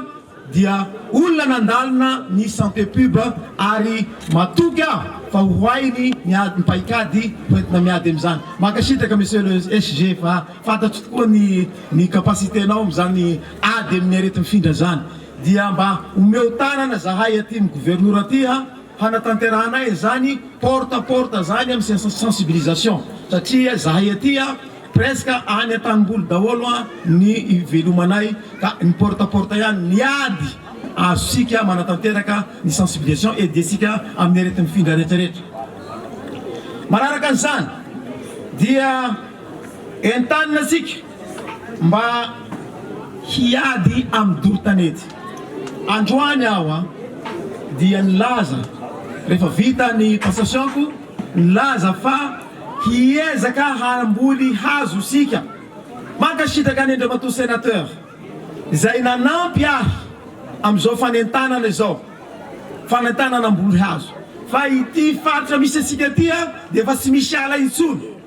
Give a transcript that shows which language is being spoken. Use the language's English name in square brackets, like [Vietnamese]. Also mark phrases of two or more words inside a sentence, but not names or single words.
[Malagasy] dia olona nandalina ny [French] santé pub [Malagasy] ary matoky aho fa hoainy ny paikady hoentina miady am'izany makasitaka [French] monsieur le SG [Malagasy] fa fantatro tokoa ny capacité-nao am'izany ady amin'ny arety mifindra zany dia mba omeo tanana zahay aty ny gouvernoura aty a hanatanteranay zany [French] porte à porte [Malagasy] zany amin'ny sensibilisation satria zahay aty a presque any an-tanimboly daholo a ny velomanay ka ny [French] porte à porte [Malagasy] ihany ny ady azosika manatanteraka ny sensibilisation et desika amin'ny arety mifindra rehetrarehetra manaraka an'izany dia entanina asika mba hiady amin'ny doro-tanety androany aho a dia nilaza rehefa vita ny passationko nilaza fa hiezaka hamboly hazo sika mankasitaka any Andriamatoa sénateur zay nanampy ahy am'izao fanentanana zao fanentanana amboly hazo fa ity faritra misy asika ty a de fa tsy misy ala intsony